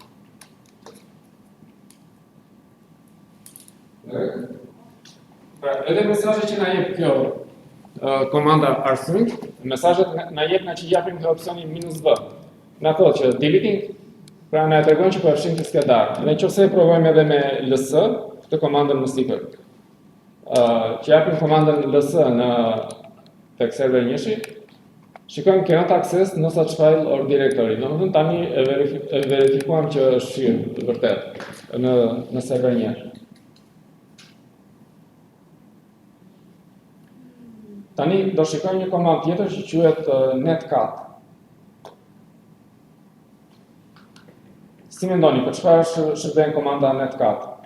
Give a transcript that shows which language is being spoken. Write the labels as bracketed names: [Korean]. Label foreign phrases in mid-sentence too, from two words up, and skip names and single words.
[Albanian] Pra, edhe mesazhet që na jep kjo komanda rsync, mesazhet na jep nga që japim këtë opsionin -v. Na thotë që deleting, pra na tregon që po e fshim të skedar. Dhe nëse e provojmë edhe me ls, këtë komandën në sticker, që japim komandën ls në tek server 1, shikojmë [English] cannot access no such file or directory. [Albanian] Domethënë tani e verifikuam që është fshirë vërtet në server 1. Tani do shikojmë një komandë tjetër që quhet netcat. Si mendoni, për çfarë shërben komanda netcat?